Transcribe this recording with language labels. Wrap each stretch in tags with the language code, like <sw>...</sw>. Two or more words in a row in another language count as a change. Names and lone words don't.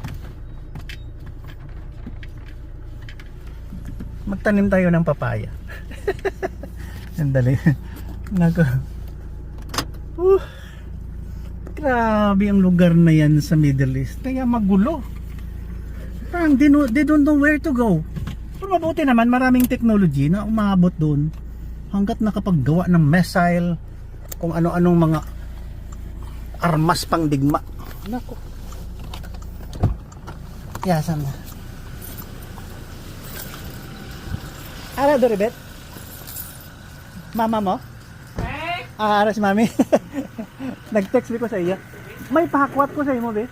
<tl>Magtanim tayo ng papaya. Sandali. Nako. Grabe ang lugar na yan sa Middle East. Kaya magulo.</tl> <en>Parang they don't know where to go.</en> <tl>Pero mabuti naman, maraming technology na umabot doon hanggat nakapaggawa ng missile, kung ano-anong mga armas pang digma. Nako. Yasan na.</tl> <hil>Ara Doribet? Mama mo? Ara si mami. Nag-text ko sa iya. May pahakwat ko sa imo, be.</hil>